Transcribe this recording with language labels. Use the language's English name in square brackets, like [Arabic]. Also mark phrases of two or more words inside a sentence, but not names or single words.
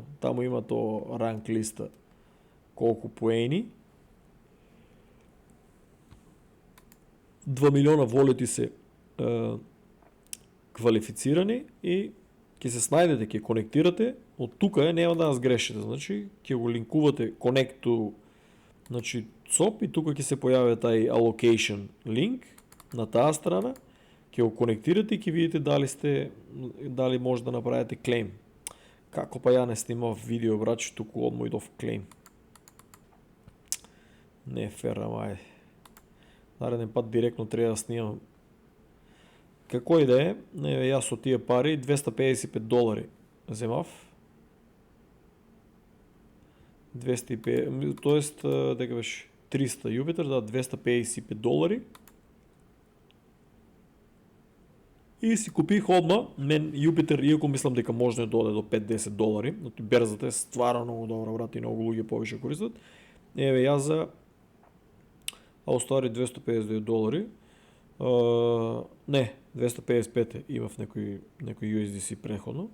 [Macedonian] Таму има тоа ранк листа. Колку поени. 2 милиона волети се квалифицирани и ќе се снајдете, ќе конектирате, од тука нема да сгрешите, значи ќе го линкувате [English] connect to, [Macedonian] значи SOP и тука ќе се појави тај allocation линк на таа страна, ќе го конектирате и ќе видите дали може да направите клейм. Како па ја не снимав видео, брат, туку одмо идов клейм. Не е фер, ама ајде. [Bulgarian] Нареден път директно трябва да снимам. Какво и да е, аз от тия пари $255 вземав. 250, т.е. [Macedonian] дека беше 300 Юпитер, да, $255. И си купих одма, мен Юпитер, иако мислам дека може да дојде до $5-10, но берзата е стварно много добра, брат, и много луѓе повеќе користат. Еве ја за $259. Не, 255 имав некој USDC преходно.